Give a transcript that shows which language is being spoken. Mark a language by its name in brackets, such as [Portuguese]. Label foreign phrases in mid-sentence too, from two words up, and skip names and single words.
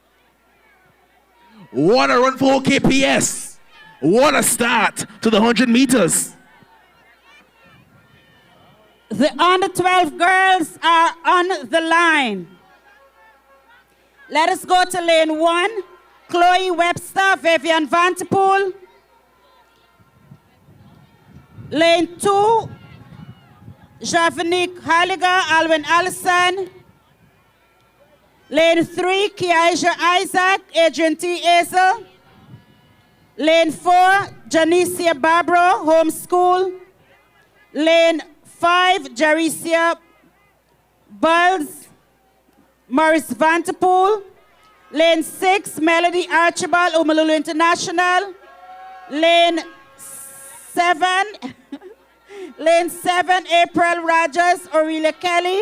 [English] What a run for OKPS. What a start to the 100 meters. The under 12 girls are on the line. Let us go to lane 1. Chloe Webster, Vivian Vanterpool. Lane 2, Javanique Halliger, Alwyn Allison. Lane 3, Kiaja Isaac, Adrian T. Hazel. Lane 4, Janicia Barbaro, Homeschool. Lane 5, Jaricia Bulls, Morris Vanterpool. Lane 6, Melody Archibald, Umalulu International. Lane 7, Lane 7, April Rogers, Aurelia Kelly.